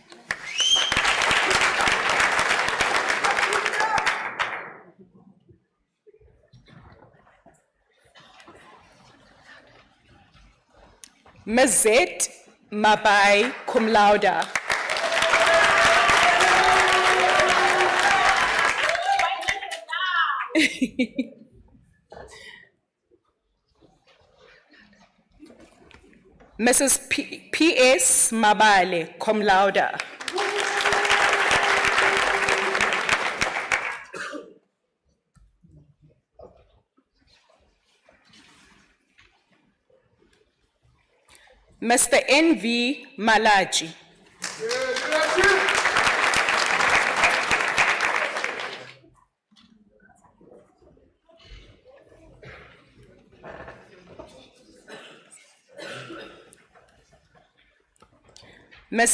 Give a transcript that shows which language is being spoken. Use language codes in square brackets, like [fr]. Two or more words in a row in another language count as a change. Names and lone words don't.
[en] Ms. Z. Mabai, [la] cum laude. [en] Mrs. P.S. Mabale, [la] cum laude. [en] Mr. N.V. Malachi. Ms.